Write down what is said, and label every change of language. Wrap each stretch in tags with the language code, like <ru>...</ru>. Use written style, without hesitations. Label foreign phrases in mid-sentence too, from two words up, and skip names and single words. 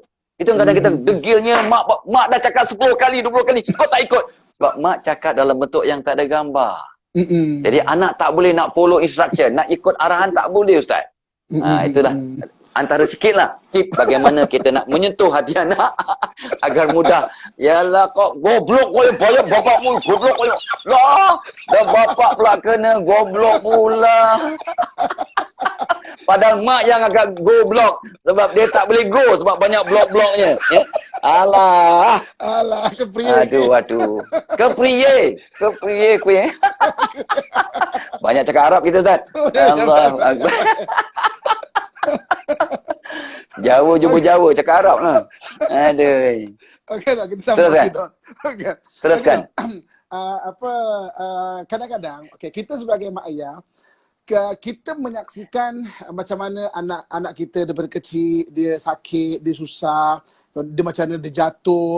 <ms>Itu kadang kita degilnya, mak dah cakap 10 kali, 20 kali, kau tak ikut. Sebab mak cakap dalam bentuk yang tak ada gambar. Jadi anak tak boleh nak</ms> <en>follow instruction,</en> <ms>nak ikut arahan tak boleh, Ustaz. Itulah antara sikit lah tip bagaimana kita nak menyentuh hati anak agar mudah. Yalah kok goblok kau yang bayar bapakmu, goblok kau yang lah, dah bapak pula kena goblok pula. Padahal mak yang agak goblok sebab dia tak boleh go sebab banyak blok-bloknya ya? Alah kepriye. Aduh kepriye banyak cakap Arab kita, Ustaz.</ms> <ar>الله أكبر.</ar> <ms>Jawa jumpa Jawa cakap Arab lah. Aduh. Okey tak, kita sambung kita. Okey. Teruskan. Kadang-kadang kita sebagai mak ayah, kita menyaksikan macam mana anak-anak kita daripada kecil dia sakit, dia susah, dia macam mana dia jatuh.</ms>